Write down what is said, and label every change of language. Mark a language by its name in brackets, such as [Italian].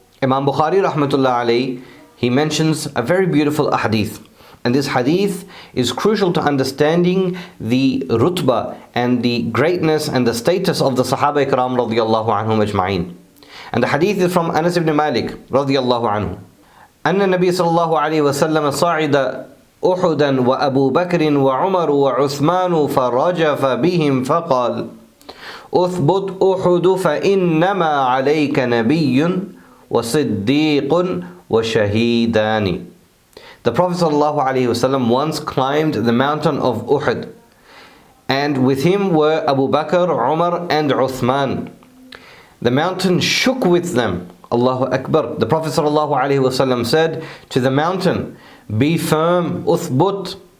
[English] Imam Bukhari rahmatullah alayhi, he mentions a very beautiful hadith. And this hadith is crucial to understanding the rutbah and the greatness and the status of the Sahaba Ikram radiyallahu anhum ajma'in. And the hadith is from Anas ibn Malik radiyallahu anhu. [Arabic] أن النبي صلى الله عليه وسلم صعد أحدا وأبو بكر وعمر وعثمان فرجف بهم فقال أثبت أحد فإنما عليك نبي وصديق وشهيدان. [English] The Prophet ﷺ once climbed the mountain of Uhud, and with him were Abu Bakr, Umar and Uthman. The mountain shook with them. Allahu Akbar. The Prophet ﷺ said to the mountain, be firm, uthbut.